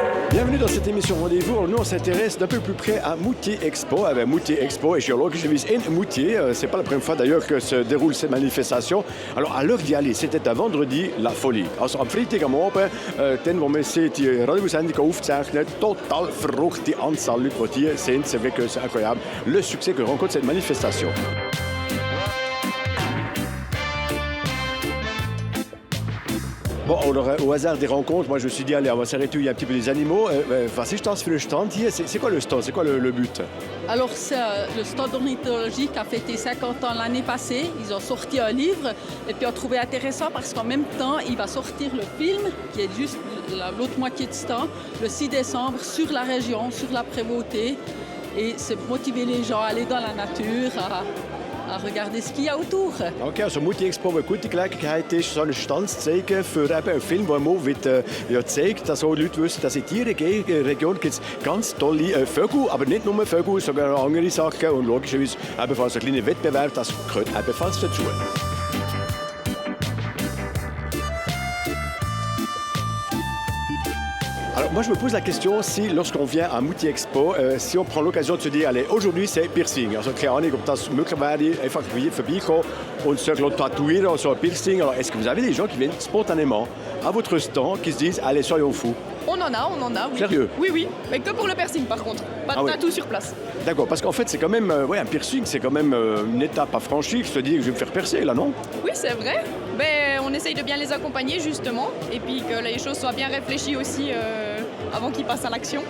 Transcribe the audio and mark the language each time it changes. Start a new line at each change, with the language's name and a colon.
French: Bienvenue dans cette émission Rendez-vous. Nous, on s'intéresse d'un peu plus près à Moutier Expo. Moutier Expo est géologisch in Moutier. C'est pas la première fois d'ailleurs que se déroule cette manifestation. Alors, à l'heure d'y aller, c'était un vendredi la folie.
German: Also, am Freitag am Abend, dann, wo man sieht, die Radiosendung aufzeichnet, total verrückt, die Anzahl Leute, die hier sind.
French: C'est vrai que c'est incroyable le succès que rencontre cette manifestation. Bon, alors, au hasard des rencontres, moi je me suis dit, allez, on va s'arrêter où il y a un petit peu des animaux.
German: Was ist das für ein Stand hier?
French: C'est quoi le stand? C'est quoi le but? Alors, c'est le stand ornithologie qui a fêté 50 ans l'année passée. Ils ont sorti un livre et puis on trouvé intéressant parce qu'en même temps, il va sortir le film qui est juste l'autre moitié de stand, le 6 décembre, sur la région, sur la Prévôté. Et c'est motiver les gens à aller dans la nature, à regarder ce qu'il y a autour.
German: Okay, also Moutier Expo eine gute Gelegenheit ist, so einen Stand zu zeigen für eben einen Film, der mal zeigt, dass auch Leute wissen, dass in dieser Region gibt es ganz tolle Vögel, aber nicht nur Vögel, sondern auch andere Sachen und logischerweise ebenfalls ein kleiner Wettbewerb, das gehört ebenfalls dazu.
French: Alors moi je me pose la question si lorsqu'on vient à Moutier Expo, si on prend l'occasion de se dire, allez, aujourd'hui c'est Piercing.
German: Also keine Ahnung, ob das möglich wäre, einfach vorbeikommen und
French: se tatouer sur un piercing. Alors est-ce que vous avez des gens qui viennent spontanément à votre stand, qui se disent, allez, soyons fous? On en a, oui. Sérieux? Oui, mais que pour le piercing par contre. Pas de tatou sur place. D'accord, parce qu'en fait c'est quand même, un piercing c'est quand même une étape à franchir, se dire que je vais me faire percer là, non? Oui, c'est vrai. Ben, on essaye de bien les accompagner justement et puis que les choses soient bien réfléchies aussi avant qu'ils passent à l'action.